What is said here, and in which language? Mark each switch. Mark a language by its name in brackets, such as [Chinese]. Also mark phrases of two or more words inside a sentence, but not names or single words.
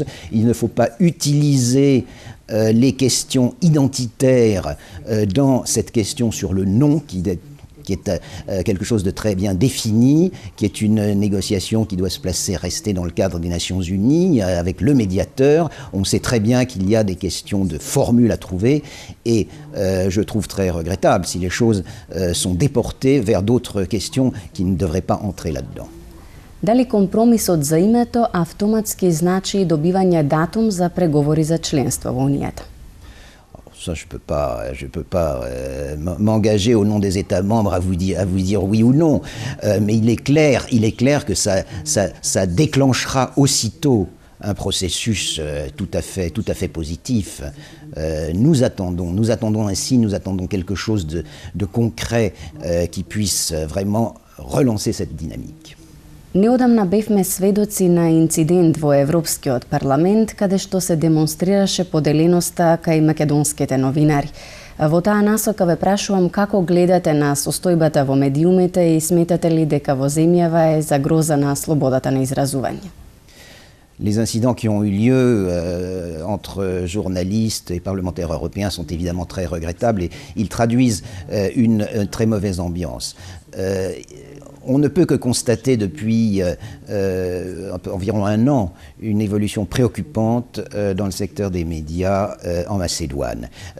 [French] Il ne faut pas utiliser les questions identitaires dans cette question sur le nom qui est quelque chose de très bien défini, qui est une négociation qui doit se placer, rester dans le cadre des Nations Unies, avec le médiateur. On sait très bien qu'il y a des questions de formules à trouver, et je trouve très regrettable si les choses sont déportées vers d'autres questions qui ne devraient pas entrer là-dedans. [Macedonian] Дали компромисот за името автоматски значи добивање датум за преговори за членство во Унијата? [French] Ça, je peux pas m'engager au nom des États membres à vous dire oui ou non. Mais il est clair que ça déclenchera aussitôt un processus tout à fait positif. Nous attendons quelque chose de concret qui puisse vraiment relancer cette dynamique. [Macedonian] Неодамна бевме сведоци на инцидент во Европскиот парламент, каде што се демонстрираше поделеноста кај македонските новинари. Во таа насока ве прашувам како гледате на состојбата во медиумите и сметате ли дека во земјава е загрозена слободата на изразување? [French] Les incidents qui ont eu lieu entre journalistes et parlementaires européens sont évidemment très regrettables et ils traduisent une très mauvaise ambiance. On ne peut que constater depuis environ un an une évolution préoccupante dans le secteur des médias en Macédoine.